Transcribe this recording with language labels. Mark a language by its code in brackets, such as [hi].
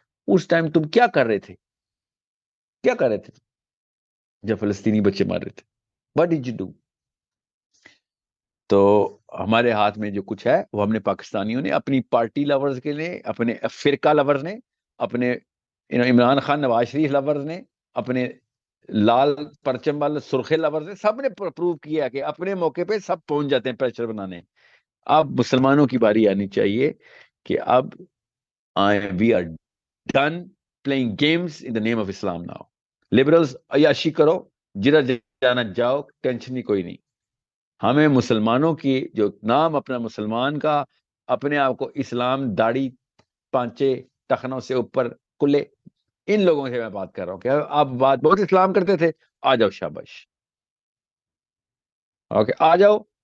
[ur] اس time تم کیا کر رہے تھے؟ کیا کر رہے تھے جب فلسطینی بچے مار رہے تھے؟ [en] What did you do؟ [ur] تو ہمارے ہاتھ میں جو کچھ ہے وہ ہم نے پاکستانیوں نے اپنی پارٹی لورز کے لیے، اپنے فرقہ لورز نے، اپنے عمران خان نواز شریف لورز نے، اپنے لال پرچم والے سرخے لورز نے، سب نے پروو کیا کہ اپنے موقع پہ سب پہنچ جاتے ہیں پریشر بنانے. اب مسلمانوں کی باری آنی چاہیے کہ اب [en] We are done playing games in the name of Islam now. [ur] Liberals عیاشی کرو، جدھر جانا جاؤ، ٹینشن ہی کوئی نہیں. ہمیں مسلمانوں کی جو نام اپنا مسلمان کا، اپنے آپ کو اسلام داڑھی پانچے ٹخنوں سے اوپر کلے، ان لوگوں سے میں بات کر رہا ہوں کہ آپ بات بہت اسلام کرتے تھے، آ جاؤ شاباش، اوکے آ جاؤ.